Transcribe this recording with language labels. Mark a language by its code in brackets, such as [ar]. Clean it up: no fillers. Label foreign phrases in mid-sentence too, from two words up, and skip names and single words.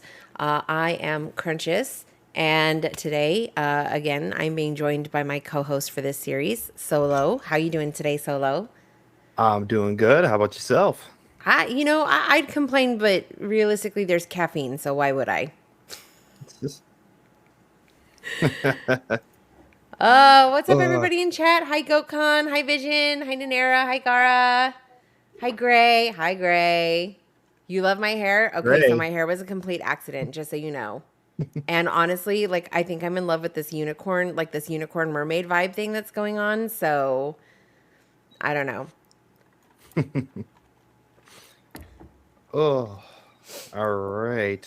[en] I am Crunchus, and today, again, I'm being joined by my co-host for this series, SoLow. How you doing today, SoLow? I'm doing good. How about yourself? I'd complain, but realistically, there's caffeine, so why would I? It's just What's up, uh, everybody in chat? Hi, GoatCon. Hi, Vision. Hi, Nanera. Hi, Gara. Hi, Gray. Hi, Gray. You love my hair? Okay, so my Gray. hair was a complete accident, just so you know. And honestly, like I think I'm in love with this unicorn, like this unicorn mermaid vibe thing that's going on. So I don't know. Oh, all right.